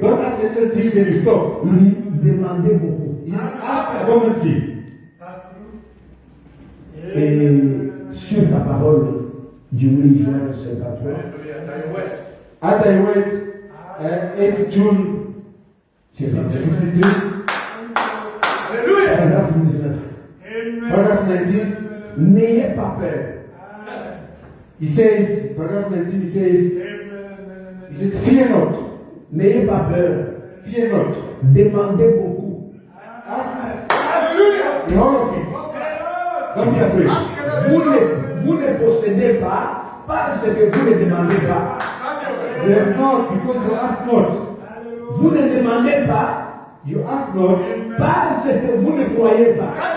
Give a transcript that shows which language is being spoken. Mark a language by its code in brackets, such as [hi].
[en] Don't ask a little thing then you stop. [fr] Il dit, demandez beaucoup. [en] Ask abundantly. [fr] Et sur ta parole, du 8 juin 53. [en] As I went 8 June [fr] J'ai parlé [en] 52, [fr] paragraphe 19. [en] paragraph 19, [fr] N'ayez pas peur. [en] he says, paragraph 19, he says, fear not, [fr] N'ayez pas peur. [en] fear not. [fr] Demandez beaucoup. [en] In all of it, don't be afraid. [fr] Vous ne possédez pas parce que vous ne demandez pas. [en] You have not because you ask not. [fr] Vous ne demandez pas [en] You ask not [fr] parce que vous ne croyez pas.